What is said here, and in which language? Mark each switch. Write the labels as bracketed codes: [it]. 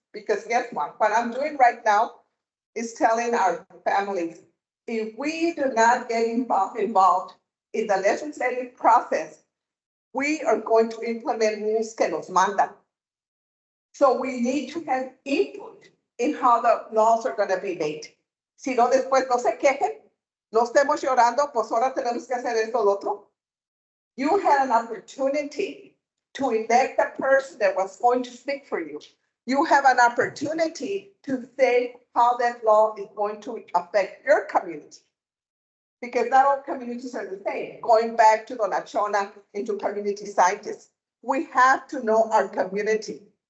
[en] Because guess what I'm doing right now is telling our families, if we do not get involved in the legislative process, we are going to implement rules [es] que nos mandan. [en] So we need to have input in how the laws are going to be made. [es] Si no, después no se quejen, no estemos llorando, pues ahora tenemos que hacer esto lo otro. [en] You had an opportunity to elect a person that was going to speak for you. You have an opportunity to say how that law is going to affect your community. Because not all communities are the same. Going back to Dona Chona into community scientists, we have to know our community.